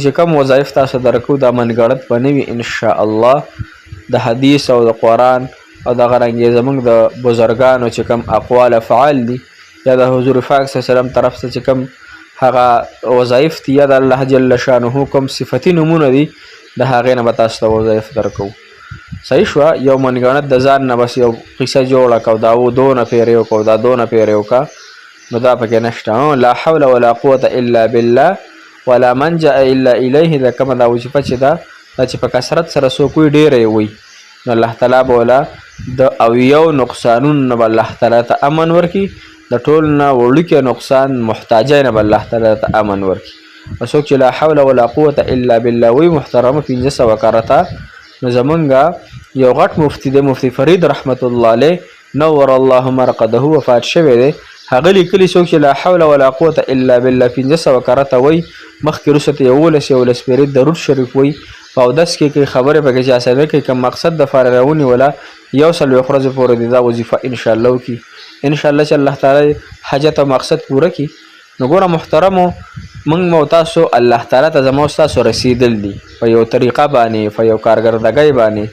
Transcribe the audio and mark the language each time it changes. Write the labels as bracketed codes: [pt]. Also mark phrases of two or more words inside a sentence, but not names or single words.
[ps] چې کوم وظایف تاسو درکو دا منګړت به نه وي انشاءالله د حدیث او د قرآن او دغه رنګې زموږ د بزرګانو چې کوم اقوال افعال دي یا د حضور پاک [ar] صلی الله علیه وسلم [ps] طرف ته چې کوم هغه وظایف دي یا د الله [ar] جل شانه [ps] کوم صفتي نومونه دي د هغې نه به تاسو ته وظایف درکوو صحیح شوه یو منګړت د ځان نه بس یو قصه جوړه کو دا دونه پیرې وکړو دا دونه پیرې وکړه نو دا پکې نشته. [ar] لا حول ولا قوة الا بالله ولا منجأ الا الیه [ps] دا کومه دا وظیفه چې دا چې په کثرت سره څوک وي ډېره یې وي نو الله تعالی به ولا د اویو نقصانونو نه به الله تعالی ته امن ورکړي، د ټول نه وړوکی نقصان محتاجۍ نه به الله تعالی ته امن ورکړي. څوک چې [ar] لا حول ولا قوة الا بالله [ps] وی محترمه 500 کرته نو زمونږ یو غټ مفتی دی مفتی فرید [ar] رحمت الله علیه نور الله مرقده [ps] وفات شوی دی، هغه لیکلي څوک چې [ar] لا حول ولا قوة الا بالله [ps] 500 کرته وی مخکې وروسته ته 11 پیرې درود شریف وی په اودس کې کوي خبرې پکې چې اسانه کوي کوم مقصد د فارغ ونیوله 100 ورځې پورې د دا وظیفه انشاءالله وکړي، انشاءالله چې الله تعالی حاجت او مقصد پوره کړي. نو ګوره محترمو موږ مو تاسو الله تعالی ته زموږ تاسو رسیدل دي په یو طریقه باندې په یو کارګردګۍ باندې.